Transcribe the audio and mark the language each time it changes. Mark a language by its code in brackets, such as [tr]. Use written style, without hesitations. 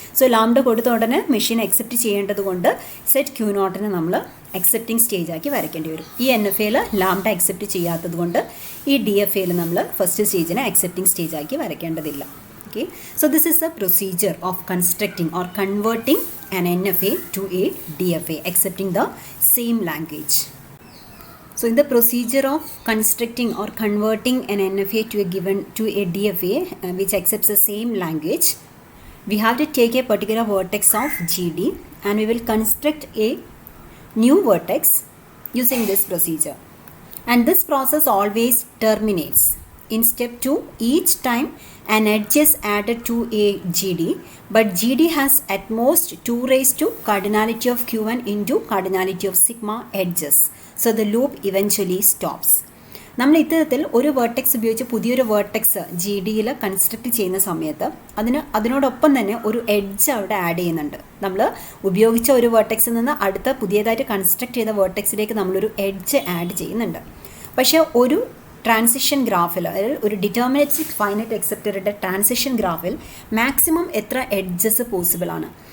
[ml] So lambda കൊടുത്ത ഉടനെ machine accept ചെയ്യേണ്ടത് കൊണ്ട് സെറ്റ് Q0നെ നമ്മൾ അക്സെപ്റ്റിംഗ് സ്റ്റേജാക്കി വരയ്ക്കേണ്ടി വരും. ഈ NFAയിൽ ലാംഡ അക്സെപ്റ്റ് ചെയ്യാത്തത് കൊണ്ട് ഈ DFAയിൽ നമ്മൾ first സ്റ്റേജിനെ accepting സ്റ്റേജാക്കി വരയ്ക്കേണ്ടതില്ല. [en] Okay, so this is a procedure of constructing or converting an NFA to a DFA accepting the same language. So in the procedure of constructing or converting an NFA to a DFA which accepts the same language, we have to take a particular vertex of GD and we will construct a new vertex using this procedure. And this process always terminates in step 2 each time an edge is added to a GD, but GD has at most 2 raised to cardinality of Q1 into cardinality of sigma edges. So the loop eventually stops. [ml] നമ്മൾ ഇത്തരത്തിൽ ഒരു vertex ഉപയോഗിച്ച് പുതിയൊരു vertex GDയിൽ construct ചെയ്യുന്ന സമയത്ത് അതിനോടൊപ്പം തന്നെ ഒരു എഡ്ജ് അവിടെ ആഡ് ചെയ്യുന്നുണ്ട്. നമ്മൾ ഉപയോഗിച്ച ഒരു വേർട്ടെക്സിൽ നിന്ന് അടുത്ത പുതിയതായിട്ട് കൺസ്ട്രക്റ്റ് ചെയ്ത വേർട്ടെക്സിലേക്ക് നമ്മളൊരു എഡ്ജ് ആഡ് ചെയ്യുന്നുണ്ട്. പക്ഷേ ഒരു ട്രാൻസിഷൻ ഗ്രാഫിൽ, അതായത് ഒരു ഡിറ്റർമിനിസ്റ്റിക് ഫൈനൈറ്റ് എക്സെപ്റ്ററുടെ ട്രാൻസിഷൻ ഗ്രാഫിൽ മാക്സിമം എത്ര എഡ്ജസ് പോസിബിൾ ആണ്?